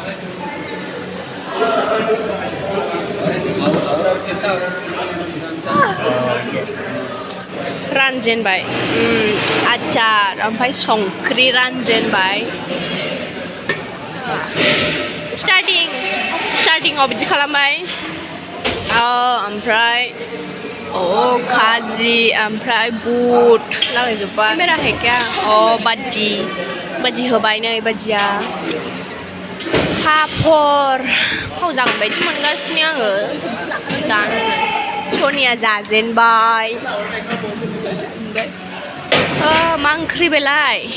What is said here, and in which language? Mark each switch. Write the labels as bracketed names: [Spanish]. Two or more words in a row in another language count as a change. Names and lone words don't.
[Bodo] रानजेनबाय आचार ओमफ्राय संख्रि रानजेनबाय स्टार्टिंआव बिदि खालामबाय ओमफ्राय खाजि ओमफ्राय बुट लागायजोब्बाय [Hindi] मेरा है क्या [Bodo] बाजि होबाय नै बाजिया पापर जागोन बायदि मोनगासिनो आङो जानो सनिया जाजेनबाय मा ओंख्रि बेलाय